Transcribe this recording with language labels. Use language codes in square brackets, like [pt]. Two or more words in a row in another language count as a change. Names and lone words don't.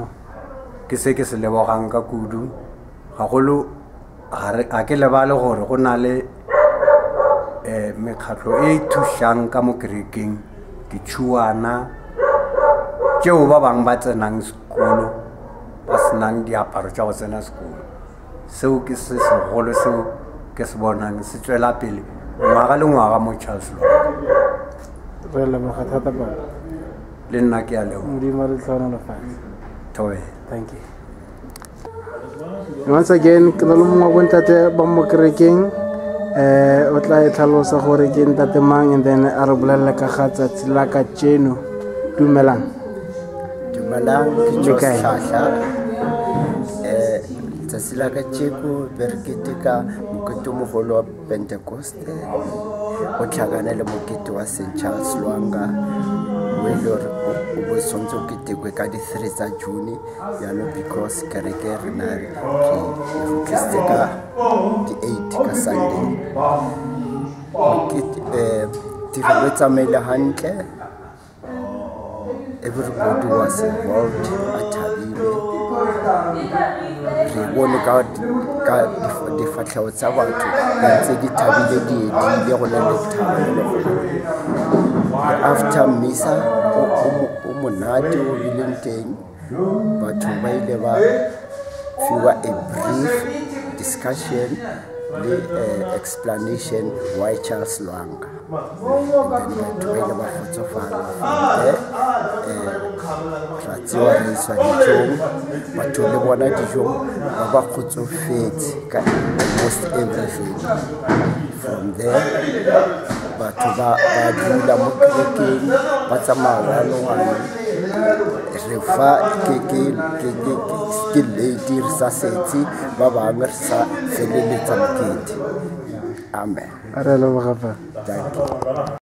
[nso] ke se ke se lebogang ka kudu gagolo ga ke lebale gore go na le mekgatlo e thušang ka mo kerekeng ditšhuana tšeo ba bangwe ba tsenang sekolo ba senang diaparo tša go tsena sekolo. [tn] Seo ke se segolo seo ke se bonang se tswela pele ngwaga le ngwaga mo Charles Lwanga. Re leboga thata pa le nna ke a leboga modimo re tlhonolofatse. [en] Thank you. Once again [tn] ke na le mongwe wa bontate ba mo kerekeng o tla e tlhalosa gore ke ntate mang [en] and then [tn] a re bolelele ka ga tsatsi la ka tšeno. Dumelang ke Joshahla tsatsi la ka tšeko be re keteka mokete o mogolo wa Pentecoste o tlhakane le mokete wa St. Charles Lwanga o e le gore o bo tshwanetse o ketekwe ka di 3 tsa June yalo because kereke re na re tlisitse ka di 8 ka Sunday. Tiro e tsamaile hantle, [en] everybody was involved [tn] a thabile re bone ka difatlhego tsa batho ntse di thabile di edile go na le thabo. After misa o monate o bileng teng batho ba ile ba fiwa [en] a brief discussion [tn] le [en] explanation why [tn] Charles Lwanga, [en] and then [tn] batho ba ile ba kgotsofala ra tsewa re iswa dijong batho le bona dijong ba ba kgotsofetse ka [en] almost everything. From there [tn] batho ba dula mo kerekeng ba tsamaya one re fa ke lady re sa setse ba bangwe re sa feleletsa mokete. [en] Amen. Thank you.